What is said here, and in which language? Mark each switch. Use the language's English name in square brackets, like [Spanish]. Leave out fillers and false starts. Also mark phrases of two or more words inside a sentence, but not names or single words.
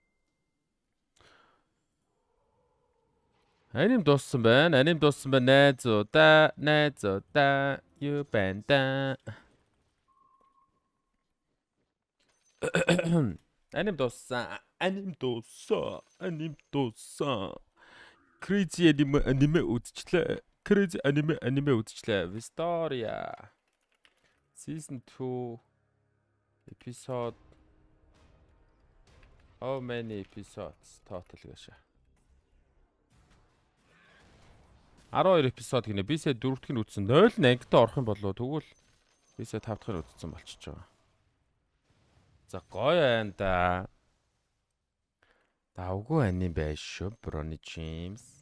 [Mongolian] Аним дууссан байна. Найзуудаа юу байна да? Аним дууссан. [English] Crazy anime [Mongolian] үзчихлээ. [English] Crazy anime [Mongolian] үзчихлээ. [English] Vistoria Season 2 episode How many episodes total гэж. [Mongolian] 12 episode гинэ. Би сая 4-р нь үзсэн. 0 ангитай орох юм болов тэгвэл би сая 5-р нь үзсэн болчихж байгаа. За гоё байна да. Давгүй аним байж шүү. Bronny James.